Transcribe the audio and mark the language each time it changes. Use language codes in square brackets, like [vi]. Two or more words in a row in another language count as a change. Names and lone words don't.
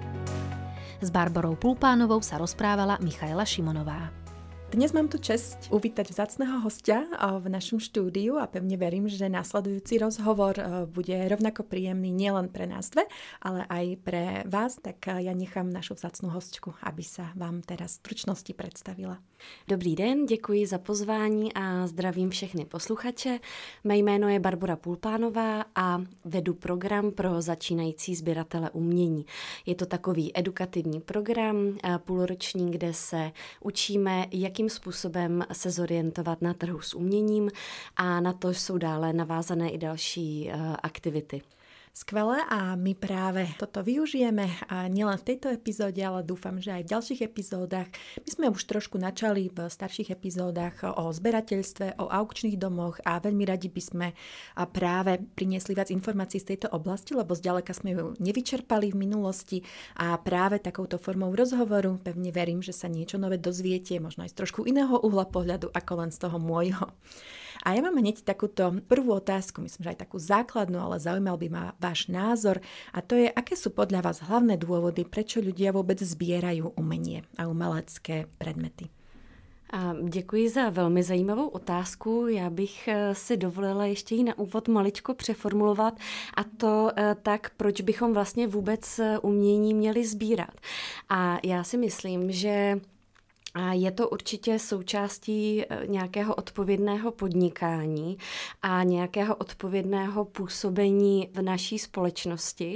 [sk] S Barborou Pulpánovou sa rozprávala Michaela Šimonová. Dnes mám tu česť uvítať vzácneho hostia v našom štúdiu a pevne verím, že nasledujúci rozhovor bude rovnako príjemný nielen pre nás dve, ale aj pre vás. Tak ja nechám našu vzácnu hostku, aby sa vám teraz v stručnosti představila. [cs] Dobrý den, děkuji za pozvání a zdravím všechny posluchače. Mé jméno je Barbora Pulpánová a vedu program pro začínající sběratele umění. Je to takový edukativní program, půlroční, kde se učíme, jakým způsobem se zorientovat na trhu s uměním a na to jsou dále navázané i další aktivity. [sk] Skvelé a my práve toto využijeme a nielen v tejto epizóde, ale dúfam, že aj v ďalších epizódach. My sme už trošku načali v starších epizódach o zberateľstve, o aukčných domoch a veľmi radi by sme práve priniesli viac informácií z tejto oblasti, lebo zďaleka sme ju nevyčerpali v minulosti a práve takouto formou rozhovoru pevne verím, že sa niečo nové dozviete, možno aj z trošku iného uhla pohľadu ako len z toho môjho. A ja mám hneď takúto prvú otázku, myslím, že aj takú základnú, ale zaujímal by ma váš názor a to je, aké sú podľa vás hlavné dôvody, prečo ľudia vôbec zbierajú umenie a umelecké predmety? [cs] Děkuji za velmi zajímavou otázku. Já bych si dovolila ještě ji na úvod maličko přeformulovat a to tak, proč bychom vlastně vůbec umění měli sbírat. A já si myslím, že a je to určitě součástí nějakého odpovědného podnikání a nějakého odpovědného působení v naší společnosti.